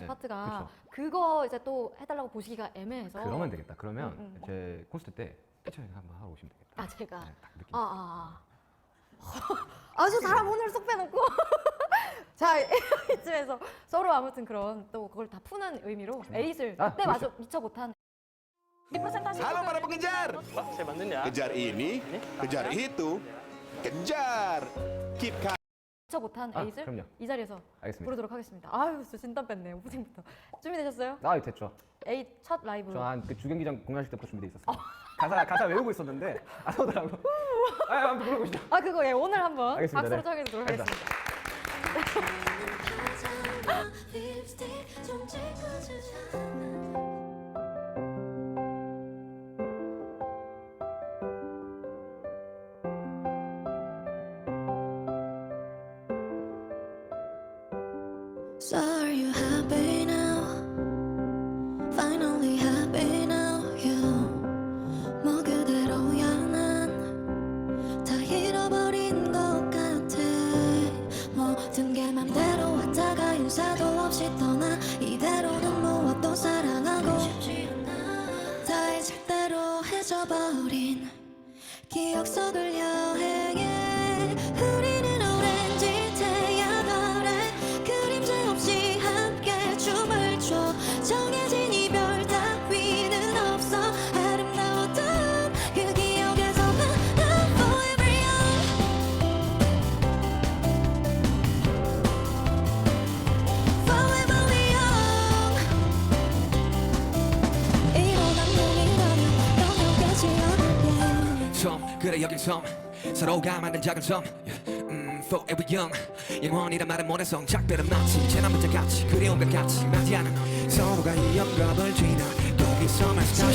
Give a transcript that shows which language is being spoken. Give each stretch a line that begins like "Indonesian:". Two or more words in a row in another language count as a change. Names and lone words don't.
Korean: 파트가 그거 이제 또 해달라고 보시기가 애매해서 그러면 되겠다. 그러면 응. 제 콘서트 때 피처링 한번 하러 오시면 되겠다. 제가 네, 딱 느낌. 아주 사람 오늘 쏙 빼놓고 자 이쯤에서 서로 아무튼 그런 또 그걸 다 푸는 의미로 에잇을 그때 마저 미처 못한
Indonesian: Halo para pengejar. Pak, saya bantuin ya. Kejar ini, kejar itu, kejar.
English: Keep calm.
Korean: 미처 못한 아, 에잇을 그럼요. 이 자리에서 알겠습니다. 부르도록 하겠습니다. 아유 저 진땀 뺐네 오프닝부터 준비되셨어요? 아, 됐죠. 에잇 첫 라이브 저한그 주경기장 공연하실 때부터 준비돼 있었어요. 가사 외우고 있었는데 안 오더라고. 아무튼 불러보시죠. 그거 오늘 한번 알겠습니다. 박수로 네. 청해드리도록 알겠습니다. 하겠습니다. 립스틱 좀 찍어주잖아.
English: So are you happy now? Finally happy now, you.
Korean: 뭐 그대로야 난 다 잃어버린 것 같아. 모든 게 맘대로 왔다가 인사도 없이 떠나 이대로는 무엇도 사랑하고 싶지 않아. 다 잊을 대로 해져버린 기억 속을 여행해. 우리는 오렌지 태양 아래 그림자 없이 함께 춤을 춰. 정해진 이별 따위는 없어. 아름다웠던 그 기억에서만
English: I'm forever young. Forever young.
Korean: 이런 악몽이라면 영역되지 않을게. 섬 그래 여긴 섬 서로가 만든 작은 섬
English: Forever young
Korean: 영원이란 말은 못해서 작별은 마치 지난번째 같이 그리운 것 같이 마지 않은 서로가 이 영감을 지나 여기서만 다시